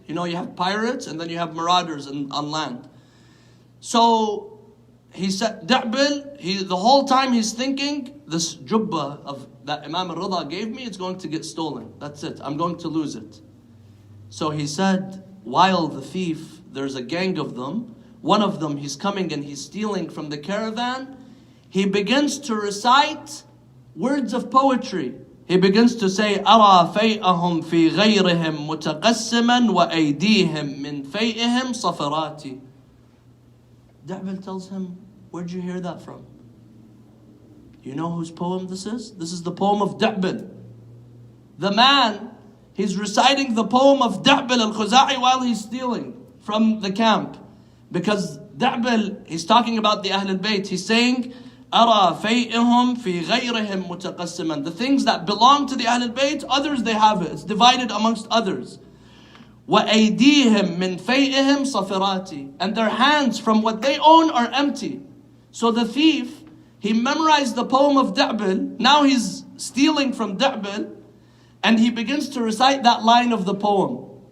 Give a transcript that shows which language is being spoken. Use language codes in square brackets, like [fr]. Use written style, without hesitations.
[en] You know, you have pirates and then you have marauders on land. So he said, Da'bil, the whole time he's thinking, this jubba of that Imam al-Rida gave me, it's going to get stolen. That's it. I'm going to lose it. So he said, while the thief, there's a gang of them, one of them, he's coming and he's stealing from the caravan, he begins to recite words of poetry. He begins to say, [ar] أَرَى فَيْئَهُمْ فِي غَيْرِهِمْ مُتَقَسِّمًا وَأَيْدِيهِمْ مِنْ فَيْئِهِمْ صَفَرَاتِ. [en] Da'bil tells him, where'd you hear that from? You know whose poem this is? This is the poem of Da'bil. The man, he's reciting the poem of Da'bil al-Khuza'i while he's stealing from the camp. Because Da'bil, he's talking about the Ahl al-Bayt. He's saying, [ar] أَرَى فَيْئِهُمْ فِي غَيْرِهِمْ مُتَقَسِّمًا. [en] The things that belong to the Ahl al-Bayt, others they have it. It's divided amongst others. [ar] وَأَيْدِيهِمْ مِنْ فَيْئِهِمْ صَفِرَاتِ. [en] And their hands from what they own are empty. So the thief, he memorized the poem of Da'bil. Now he's stealing from Da'bil. And he begins to recite that line of the poem.